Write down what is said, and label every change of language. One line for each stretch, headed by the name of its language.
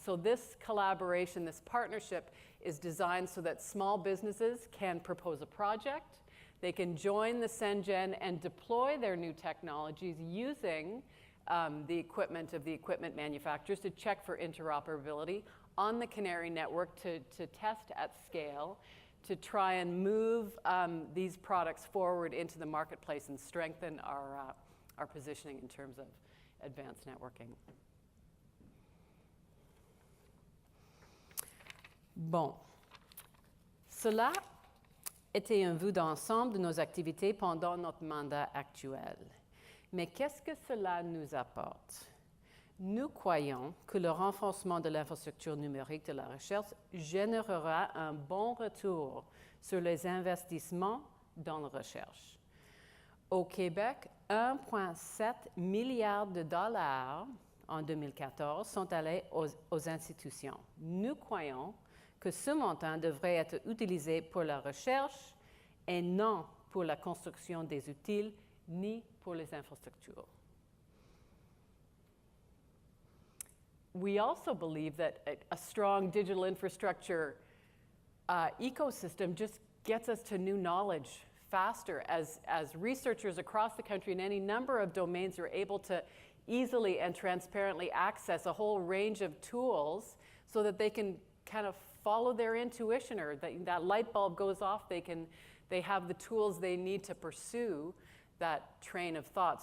English: So this collaboration, this partnership, is designed so that small businesses can propose a project, they can join the CENGEN and deploy their new technologies using the equipment of the equipment manufacturers to check for interoperability on the CANARIE network, to test at scale, to try and move these products forward into the marketplace and strengthen our positioning in terms of advanced networking.
French: Bon, cela était une vue d'ensemble de nos activités pendant notre mandat actuel. Mais qu'est-ce que cela nous apporte? Nous croyons que le renforcement de l'infrastructure numérique de la recherche générera un bon retour sur les investissements dans la recherche. Au Québec, 1,7 milliard de dollars en 2014 sont allés aux institutions. Nous croyons que ce montant devrait être utilisé pour la recherche et non pour la construction des outils ni pour les infrastructures.
English: We also believe that a strong digital infrastructure ecosystem just gets us to new knowledge faster as researchers across the country in any number of domains are able to easily and transparently access a whole range of tools so that they can kind of follow their intuition, or that light bulb goes off, they have the tools they need to pursue that train of thought.